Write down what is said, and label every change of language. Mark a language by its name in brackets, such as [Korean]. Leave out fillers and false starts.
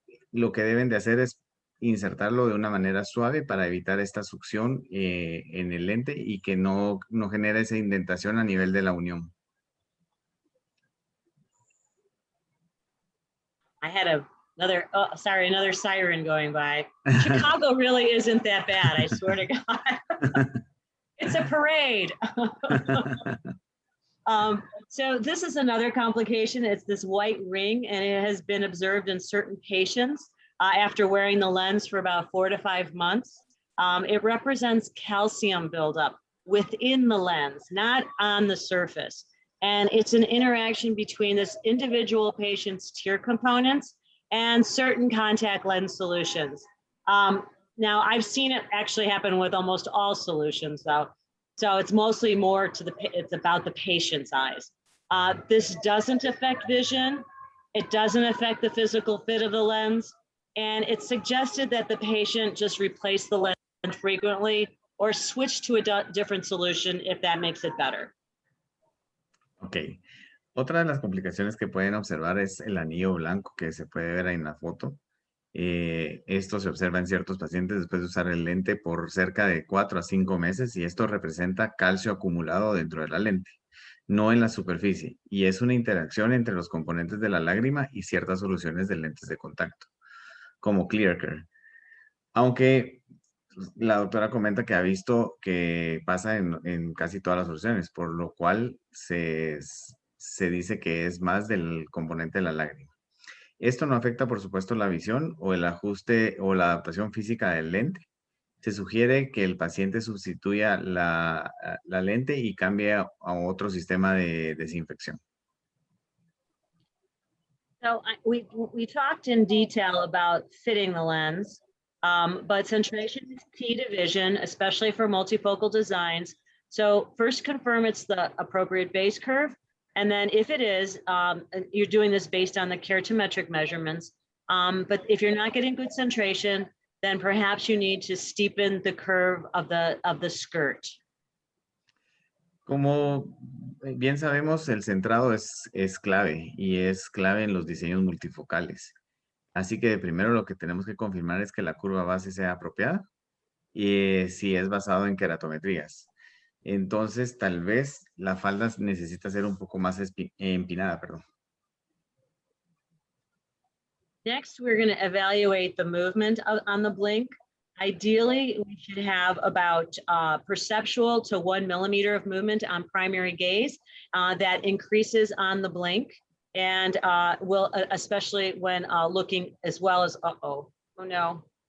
[Spanish] Lo que deben de hacer es insertarlo de una manera suave para evitar esta succión en el lente y que no genere esa indentación a nivel de la unión. [English] I had another siren going by. Chicago really isn't that bad, I swear to God. It's a parade. So this is another complication. It's this white ring, and it has been observed in certain patients after wearing the lens for about 4 to 5 months. It represents calcium buildup within the lens, not on the surface. And it's an interaction between this individual patient's tear components and certain contact lens solutions. Now, I've seen it actually happen with almost all solutions, though. So it's mostly more it's about the patient's eyes. This doesn't affect vision. It doesn't affect the physical fit of the lens. And it's suggested that the patient just replace the lens frequently or switch to a different solution if that makes it better. Ok. [Spanish] Otra de las complicaciones que pueden observar es el anillo blanco que se puede ver ahí en la foto. Esto se observa en ciertos pacientes después de usar el lente por cerca de 4 a 5 meses y esto representa calcio acumulado dentro de la lente, no en la superficie, y es una interacción entre los componentes de la lágrima y ciertas soluciones de lentes de contacto, como ClearCare. Aunque la doctora comenta que ha visto que pasa en casi todas las soluciones, por lo cual se dice que es más del componente de la lágrima. Esto no afecta, por supuesto, la visión o el ajuste o la adaptación física del lente. Se sugiere que el paciente sustituya la lente y cambie a otro sistema de desinfección. [English] So we talked in detail about fitting the lens, but centration is key to vision, especially for multifocal designs. So first confirm it's the appropriate base curve. And then if it is, you're doing this based on the keratometric measurements. But if you're not getting good centration, then perhaps you need to steepen the curve of the skirt. [Spanish] Como bien sabemos, el centrado es clave y es clave en los diseños multifocales. Así que primero lo que tenemos que confirmar es que la curva base sea apropiada y si es basado en keratometrías. Entonces, tal vez la falda necesita ser un poco más empinada, perdón. [English] Next, we're going to evaluate the movement on the blink. Ideally, we should have about perceptual to 1 millimeter of movement on primary gaze that increases on the blink and will, especially when looking as well as, oh no.